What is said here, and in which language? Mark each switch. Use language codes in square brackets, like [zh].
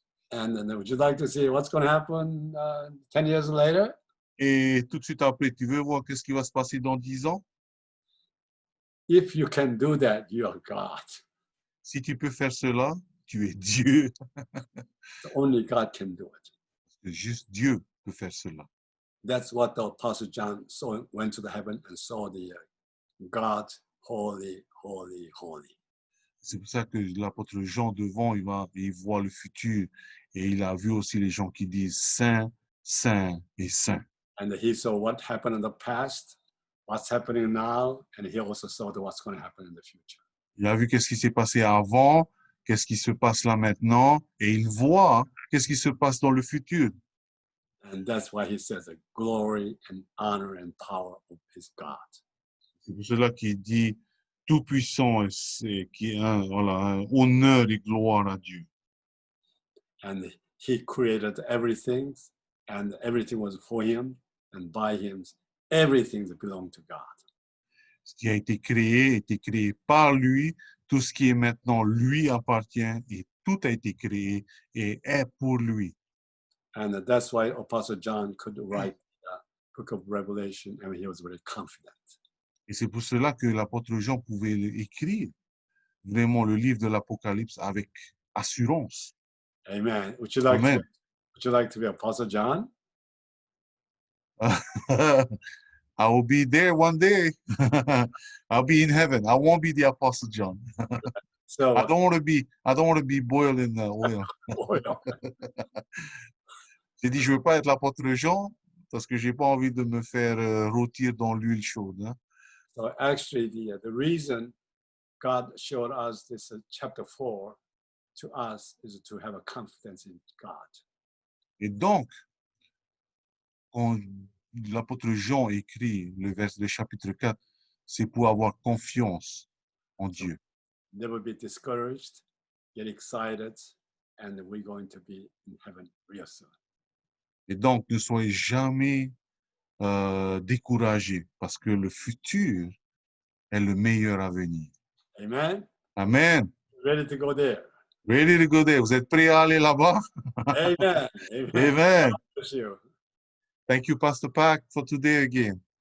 [en] And then would you like to see what's going to happen 10 years later? [fr] Et tout de suite après, tu veux voir qu'est-ce qui va se passer dans 10 ans? [en] If you can do that, you are God. [fr] Si tu peux faire cela, tu es Dieu. [en] Only God can do it. [fr] Juste Dieu peut faire cela. [en] That's what the Apostle John saw, went to the heaven and saw the God, holy, holy, holy. [fr] C'est pour ça que l'apôtre Jean devant, il voit le futur et il a vu aussi les gens qui disent Saint, Saint et Saint. [en] And he saw what happened in the past, what's happening now, and he also saw what's going to happen in the future. [fr] Il a vu qu'est-ce qui s'est passé avant, qu'est-ce qui se passe là maintenant, et il voit qu'est-ce qui se passe dans le futur. [en] And that's why he says the glory and honor and power of his God. [fr] C'est pour cela qu'il dit tout puissant et qui est un honneur et gloire à Dieu. [en] And he created everything, and everything was for him, and by him, everything belonged to God. [fr] Ce qui a été créé par lui. Tout ce qui est maintenant lui appartient et tout a été créé et est pour lui. [en] And that's why Apostle John could write the book of Revelation, and he was very confident. [fr] Et c'est pour cela que l'apôtre Jean pouvait écrire vraiment le livre de l'Apocalypse avec assurance. [en] Amen. Would you like to be Apostle John? I will be there one day. I'll be in heaven. I won't be the Apostle John. So I don't want to be boiled in oil. [fr] J'ai dit, je veux pas être l'apôtre Jean parce que j'ai pas envie de me faire rôtir dans l'huile chaude. Hein. [en] So actually, the reason God showed us this chapter 4 to us is to have a confidence in God. [fr] Et donc, quand l'apôtre Jean écrit le chapitre 4, c'est pour avoir confiance en Dieu. [en] Never be discouraged, get excited, and we're going to be in heaven real soon. [fr] Et donc, ne soyez jamais découragés parce que le futur est le meilleur à venir. [en] Amen. Amen. Ready to go there. Ready to go there. [fr] Vous êtes prêts à aller là-bas? [en] Amen. Amen. Amen. Bless you. Thank you, Pastor Pack, for today again.